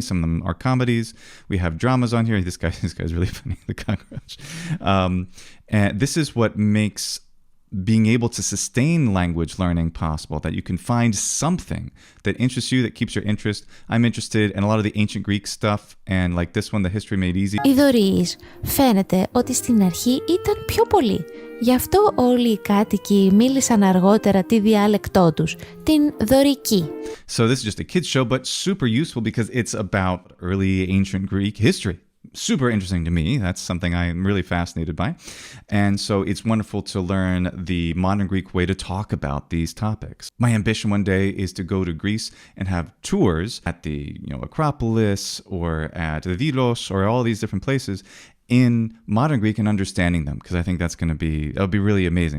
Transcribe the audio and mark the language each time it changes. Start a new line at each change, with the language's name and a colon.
English: Some of them are comedies. We have dramas on here. This guy's really funny, the cockroach. And this is what makes being able to sustain language learning possible, that you can find something that interests you, that keeps your interest. I'm interested in a lot of the ancient Greek stuff, and like this one, The History Made Easy.
Greek: Οι δωρεείς φαίνεται ότι στην αρχή ήταν πιο πολλοί. Γι' αυτό όλοι οι κάτοικοι μίλησαν αργότερα τη διάλεκτό τους, την δωρική.
English: So this is just a kids show, but super useful because it's about early ancient Greek history. Super interesting to me. That's something I'm really fascinated by. And so it's wonderful to learn the modern Greek way to talk about these topics. My ambition one day is to go to Greece and have tours at the Acropolis or at the Vilos or all these different places in modern Greek and understanding them, because I think that'll be really amazing.